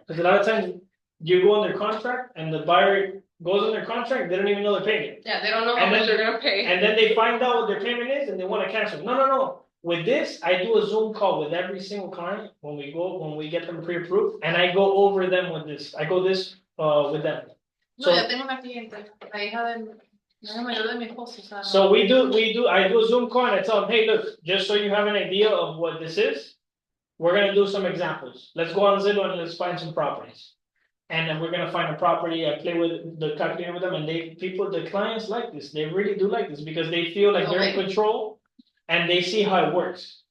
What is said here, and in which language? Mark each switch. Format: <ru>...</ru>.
<en>Because a lot of times you go under contract and the buyer goes under contract, they don't even know their payment. Yeah, they don't know how much they're gonna pay. And then they find out what their payment is and they want to cancel. No. With this, I do a Zoom call with every single client when we get them pre-approved, and I go over them with this. I go with them.</en> <es>No, yo tengo una cliente, la hija mayor de mi esposo, o sea,</es> <en>So I do a Zoom call and I tell them, hey, look, just so you have an idea of what this is, we're gonna do some examples. Let's go on Zillow and let's find some properties. And then we're gonna find a property, I play with the calculator with them, and the clients like this. They really do like this because they feel like they're in control and they see how it works.</en>